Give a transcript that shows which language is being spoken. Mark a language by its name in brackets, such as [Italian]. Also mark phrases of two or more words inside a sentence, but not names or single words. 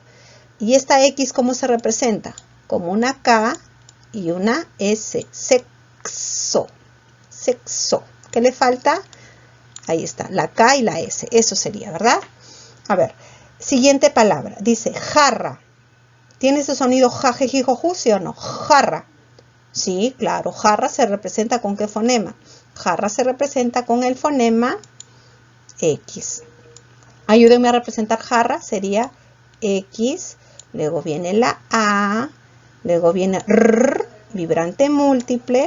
[Spanish] ¿Y esta X cómo se representa? Como una K y una S. Sexo. Sexo. ¿Qué le falta? Ahí está, la K y la S. Eso sería, ¿verdad? A ver, siguiente palabra. Dice jarra. ¿Tiene ese sonido ja, je, ji, jo, ju, sí o no? Jarra. Sí, claro. Jarra se representa con qué fonema. Jarra se representa con el fonema X. Ayúdenme a representar jarra. Sería X. Luego viene la A. Luego viene R, vibrante múltiple.